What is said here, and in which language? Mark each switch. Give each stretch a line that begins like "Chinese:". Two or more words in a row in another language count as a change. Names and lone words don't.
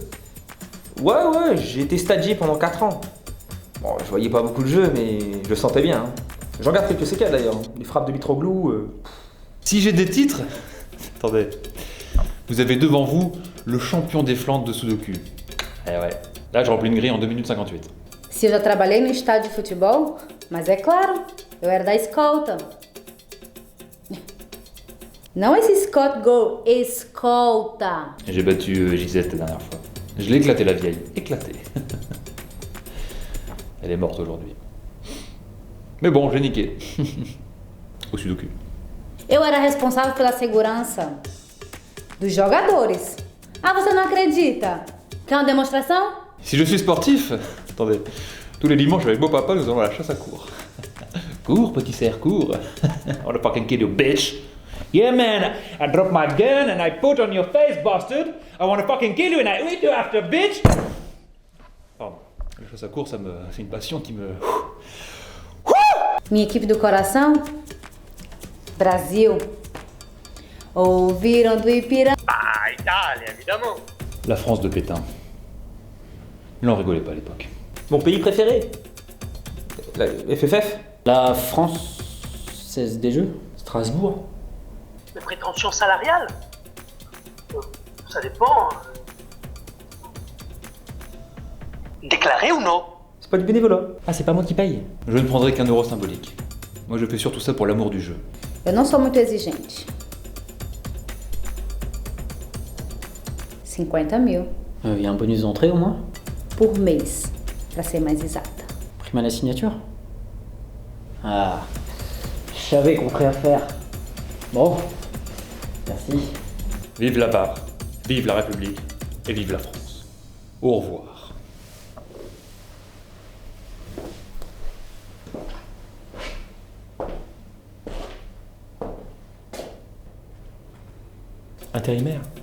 French: Ouais, j'ai été stagiaire pendant 4 ans. Bon, je voyais pas beaucoup le jeu, mais je le sentais bien. Hein. J'en garde quelques séquelles d'ailleurs. Les frappes de Mitroglou. Si j'ai des titres... Attendez. Vous avez devant vous le champion des Flandres de Sudoku. Eh ouais. Là, je remplis une grille en 2 minutes 58.
Portuguese: Se eu já trabalhei no estádio de futebol, mas é claro, eu era da escolta. Não esse Scott Go, escolta.
French: J'ai battu Gisette la dernière fois. Je l'ai éclaté, la vieille. Éclaté. Elle est morte aujourd'hui. Mais bon, j'ai niqué. Au Sudoku.
Portuguese: Eu era responsável pela segurança dos jogadores. Ah, você não acredita? Quer uma demonstração?
French: Si je suis sportif... Attendez. Tous les dimanches avec beau papa, nous allons à la chasse à cours. Cours, petit cerf, cours.
English: I wanna fucking kill you, bitch. Yeah, man, I dropped my gun and I put on your face, bastard. I wanna fucking kill you and I eat you after, bitch.
French: Pardon. La chasse à cours, c'est une passion qui me...
Portuguese: Minha equipe do coração? Brasil. Ouviram do Ipiranga?
French: Ah, Italia, évidemment. La France de Pétain. Il en rigolait pas à l'époque. Mon pays préféré. La FFF. La Française des Jeux. Strasbourg. Les prétentions salariales ça dépend. Déclaré ou non? C'est pas du bénévolat. Ah, c'est pas moi qui paye. Je ne prendrai qu'un euro symbolique. Moi, je fais surtout ça pour l'amour du jeu.
Portuguese: Eu não sou muito exigente. 50 000
French: Y a un bonus d'entrée au moins?
Portuguese: por mês, para ser mais exata.
French: Prime à la signature? Ah, je savais qu'on ferait affaire. Bon, merci. Vive la barre, vive la République et vive la France. Au revoir. Intérimaire.